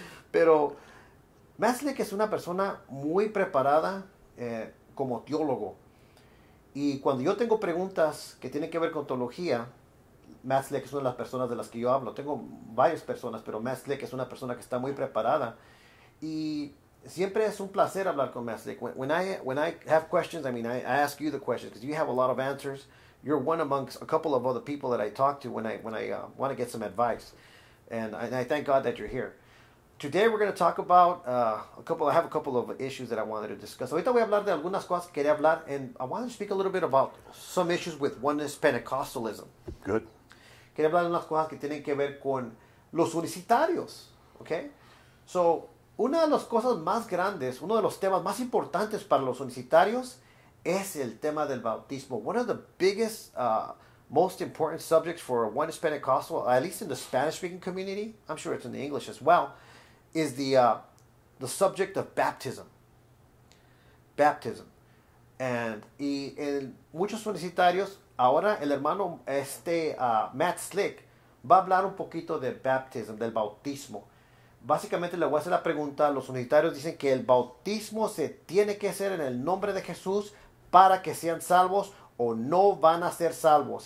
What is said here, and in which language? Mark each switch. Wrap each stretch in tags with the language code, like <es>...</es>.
<es>Pero Matt Slick es una persona muy preparada como teólogo. Y cuando yo tengo preguntas que tienen que ver con teología, Matt Slick es una de las personas de las que yo hablo. Tengo varias personas, pero Matt Slick es una persona que está muy preparada. Y siempre es un placer hablar con Matt Slick.</es> <en>When I have questions, I mean, I ask you the questions because you have a lot of answers. You're one amongst a couple of other people that I talk to when I want to get some advice. And I thank God that you're here. Today we're going to talk about I have a couple of issues that I wanted to discuss.</en> <es>Ahorita voy a hablar de algunas cosas que quería hablar,</es> <en>and I wanted to speak a little bit about some issues with oneness Pentecostalism. Good.</en> <es>Quería hablar de unas cosas que tienen que ver con los unicitarios, ¿ok? So, una de las cosas más grandes, uno de los temas más importantes para los unicitarios es el tema del bautismo.</es> <en>One of the biggest, most important subjects for oneness Pentecostal, at least in the Spanish-speaking community, I'm sure it's in the English as well, is the subject of baptism. Baptism.</en> <es>Y en muchos unicitarios, ahora el hermano Matt Slick va a hablar un poquito de baptism, del bautismo. Básicamente le voy a hacer la pregunta. Los unitarios dicen que el bautismo se tiene que hacer en el nombre de Jesús para que sean salvos o no van a ser salvos.</es>